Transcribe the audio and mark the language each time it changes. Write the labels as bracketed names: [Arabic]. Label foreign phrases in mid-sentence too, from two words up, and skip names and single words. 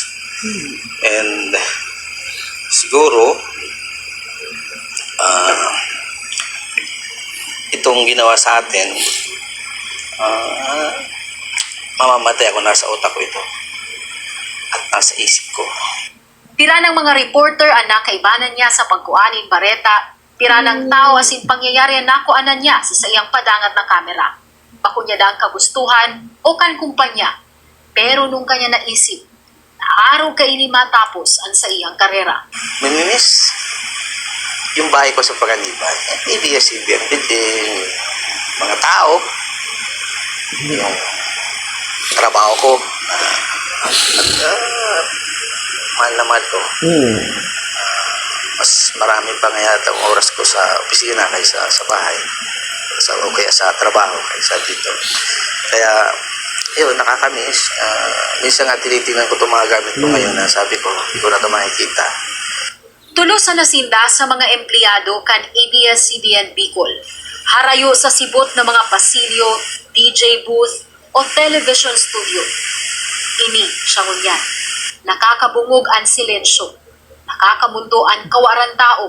[Filipino] And siguro itong ginawa sa atin mamamatay ako, nasa utak ko ito. At nasa isip ko. [Bikol] Pira ng mga reporter ang nakaibanan niya sa pagkuanin bareta, pira ng tao asin pangyayari ang nakuanan niya sa sayang padangat ng kamera. Bako niya dang kagustuhan o kan kumpanya. Pero nung kanya naisip, na araw ka ini matapos ang sa iyang karera. [Filipino] Mamimiss yung bahay ko sa Paganiban. ABS-CBN, yung mga tao, yung trabaho ko, mahal na mahal ko. Mas marami pa nga yata ang oras ko sa opisina kaysa sa bahay. O kaya sa trabaho kaysa dito. Kaya, yun, nakakamiss. Minsan nga tinitingnan ko itong mga gamit ko ngayon na sabi ko, hindi ko na ito makikita. [Bikol] Tulos sa nasinda sa mga empleyado kan ABS-CBN Bicol. Harayo sa sibot ng mga pasilyo, [English] DJ booth [Bikol] o [English] television studio. [Bikol] Ini siya ngunyan. Nakakabungog ang silensyo. Nakakamundo ang kawaran tao.